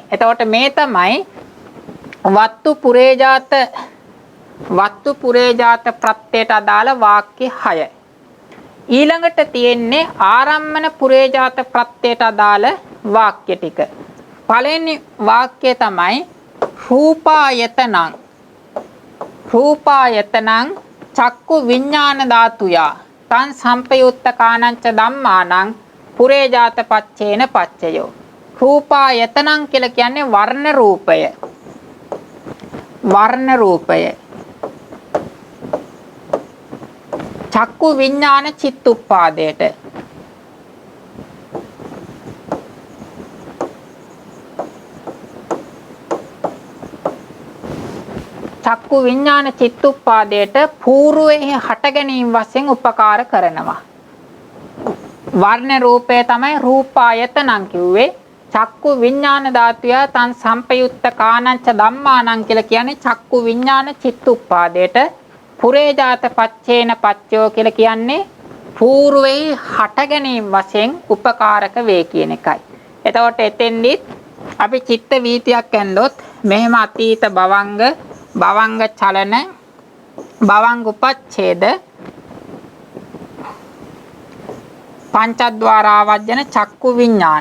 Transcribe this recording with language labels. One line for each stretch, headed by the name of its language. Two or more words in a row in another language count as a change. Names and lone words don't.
Sinhala: එතකොට මේ තමයි වත්තු පුරේජාත ප්‍රත්‍යයට අදාළ වාක්‍ය 6. ඊළඟට තියෙන්නේ ආරම්මන පුරේජාත ප්‍රත්‍යයට අදාළ වාක්‍ය ටික. පළවෙනි වාක්‍යය තමයි
Pali: රූපායතනං චක්කු විඥාන ධාතුයා තං සම්පයුත්ත කාණංච ධම්මානං පුරේජාත පච්චේන පච්චයෝ.
Sinhala: රූපායතනං කියලා කියන්නේ වර්ණ රූපය. වර්ණ රූපය. චක්කු විඥාන චිත්තුප්පාදයට. චක්කු විඥාන චිත්තුප්පාදයට పూర్වයේ හට ගැනීම වශයෙන් උපකාර කරනවා. වර්ණ රූපය තමයි රූපායතනං කිව්වේ.
Pali: චක්කු විඥාන ධාතුය තං සම්පයුත්ත කාණංච ධම්මානං
Sinhala: කියලා කියන්නේ චක්කු විඥාන චිත්තුප්පාදයට.
Pali: පුරේජාත පච්චේන පච්චයෝ
Sinhala: කියලා කියන්නේ పూర్වයේ හට ගැනීම වශයෙන් උපකාරක වේ කියන එකයි. එතකොට එතෙන්දිත් අපි චිත්ත වීතියක් ඇන්දොත් මෙහෙම අතීත භවංග චලන භවංග උපච්ඡේද පංචද්වාරාවජ්ජන චක්කු විඥාන.